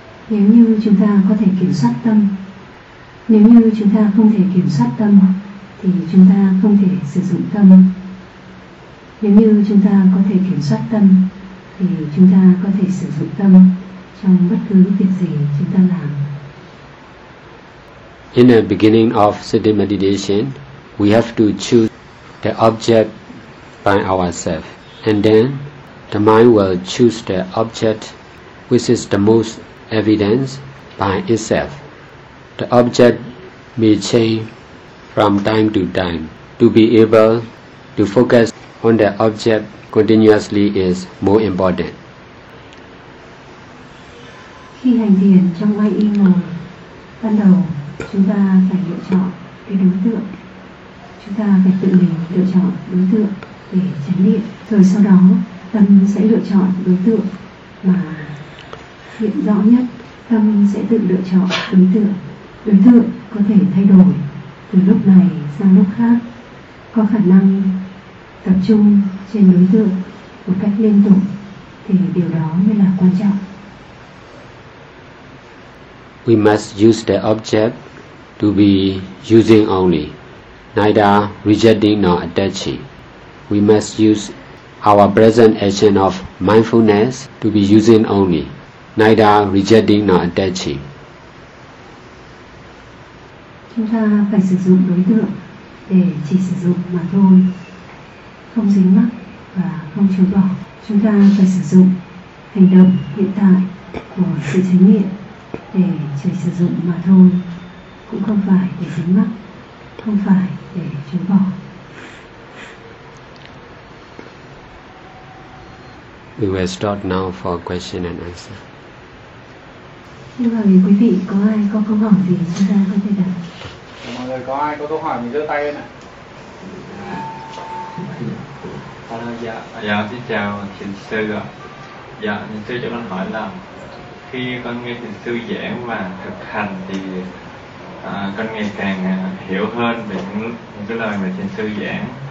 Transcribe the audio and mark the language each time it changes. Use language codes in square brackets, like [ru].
[vi] Nếu như chúng ta có thể kiểm soát tâm, nếu như chúng ta không thể kiểm soát tâm thì chúng ta không thể sử dụng tâm. Nếu như chúng ta có thể kiểm soát tâm thì chúng ta có thể sử dụng tâm trong bất cứ việc gì chúng ta làm. [en] In the beginning of sitting meditation, we have to choose the object by ourselves, and then the mind will choose the object which is the most evident by itself. The object may change from time to time. To be able to focus on the object continuously is more important. [vi] Khi hành thiền trong mai y ngồi, ban đầu chúng ta phải lựa chọn cái đối tượng. Chúng ta phải tự mình lựa chọn đối tượng để chánh niệm. Rồi sau đó tâm sẽ lựa chọn đối tượng mà hiện rõ nhất. Tâm sẽ tự lựa chọn đối tượng. Đối tượng có thể thay đổi từ lúc này sang lúc khác, có khả năng tập trung trên đối tượng một cách liên tục, thì điều đó mới là quan trọng. [en] We must use the object to be using only, neither rejecting nor attaching. We must use our present action of mindfulness to be using only, neither rejecting nor attaching. [vi] Chúng ta phải sử dụng đối tượng để chỉ sử dụng mà thôi, không dính mắc và không chối bỏ. Chúng ta phải sử dụng hành động hiện tại của sự chánh niệm để chỉ sử dụng mà thôi, cũng không phải để dính mắc, không phải để chối bỏ. [en] We will start now for question and answer. [vi] Nhưng mà quý vị có ai có câu hỏi gì chúng ta có thể đặt. Mọi người có ai có câu hỏi mình giơ tay lên ạ. À, dạ xin chào thiền sư ạ. Dạ, sư cho con hỏi là khi con nghe thiền sư giảng và thực hành thì con ngày càng hiểu hơn về những lời mà thiền sư giảng.